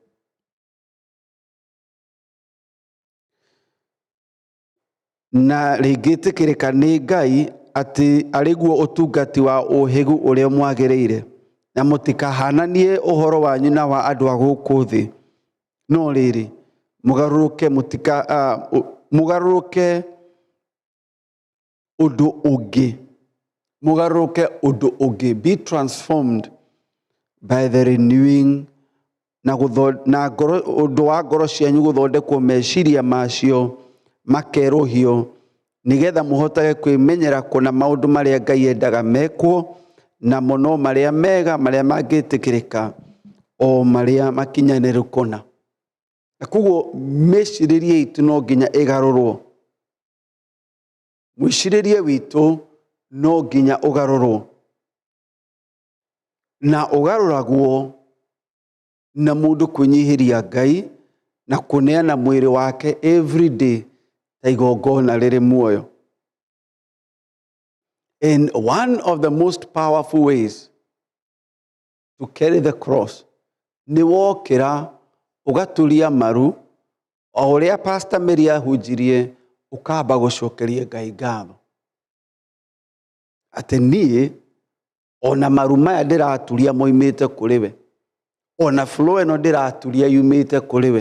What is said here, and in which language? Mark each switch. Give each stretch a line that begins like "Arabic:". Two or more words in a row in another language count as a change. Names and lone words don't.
Kikuyu: Na rĩngĩtĩkĩrĩka nĩ Ngai atĩ arĩguo ũtungati wa ũhĩgu ũrĩa mwagĩrĩire, na mũtikahananie ũhoro wanyu na wa andũ a gũkũ thĩ, no rĩrĩ mũgarũrũke ũndũ ũngĩ,
English: be transformed by the renewing,
Kikuyu: na ũndũ wa ngoro cianyu gũthondekwo meciria macio makerũhio, nĩgetha mũhotage kwĩmenyera kũna maũndũ marĩa Ngai endaga mekwo, na mũno marĩa mega, marĩa mangĩtĩkĩrĩka, o marĩa makinyanĩru kũna. Na koguo mĩcirĩrie itũ no nginya ĩgarũrwo. Mwĩcirĩrie witũ no nginya ũgarũrwo. Na ũgarũragwo na mũndũ kwĩnyihĩria Ngai na kũneana mwĩrĩ wake
English: every day
Kikuyu: ta igongona rĩrĩ muoyo.
English: And one of the most powerful ways to carry the cross
Kikuyu: nĩ wokĩra ũgaturia maru, o ũrĩa Pastor Mary ahunjirie, ũkamba gũcokeria Ngai ngatho. Atĩ niĩ ona maru maya ndĩraturia moimĩte kũrĩ we, ona flow ĩno ndĩraturia yumĩte kũrĩ we.